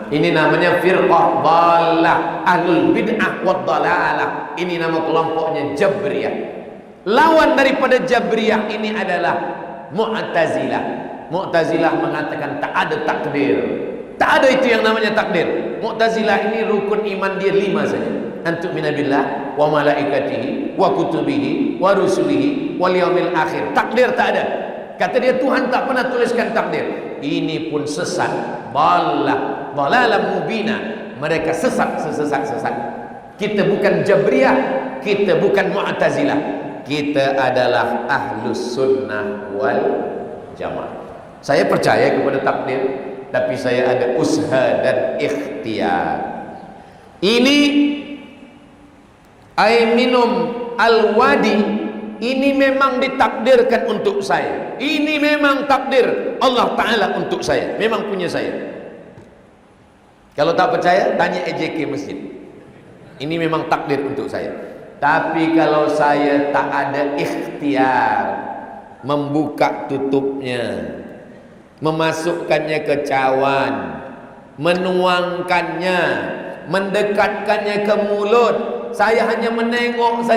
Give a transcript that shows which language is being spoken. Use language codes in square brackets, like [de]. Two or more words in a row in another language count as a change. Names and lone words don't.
[ms] Ini namanya [ar] فرقة ضالة, أهل البدعة والضلالة. [ms] Ini nama kelompoknya Jabriyah. Lawan daripada Jabriyah ini adalah Mu'tazilah. Mu'tazilah mengatakan tak ada takdir. Tak ada itu yang namanya takdir. Mu'tazilah ini rukun iman dia 5 saja. [ar] أن تؤمن بالله وملائكته وكتبه ورسله واليوم الآخر. [ms] Takdir tak ada. Kata dia Tuhan tak pernah tuliskan takdir. Ini pun sesat. [ar] ضلالة مبينة. [ms] Mereka sesat. Kita bukan Jabriyah, kita bukan Mu'tazilah. Kita adalah [ar] أهل السنة والجماعة. [ms] Saya percaya kepada takdir, tapi saya ada usaha dan ikhtiar. Ini air minum al-wadi, ini memang ditakdirkan untuk saya. Ini memang takdir [ar] الله تعالى [ms] untuk saya, memang punya saya. Kalau tak percaya, tanya EJK masjid. Ini memang takdir untuk saya. Tapi kalau saya tak ada ikhtiar, membuka tutupnya, memasukkannya ke cawan, menuangkannya, mendekatkannya ke mulut, saya hanya menengok saja.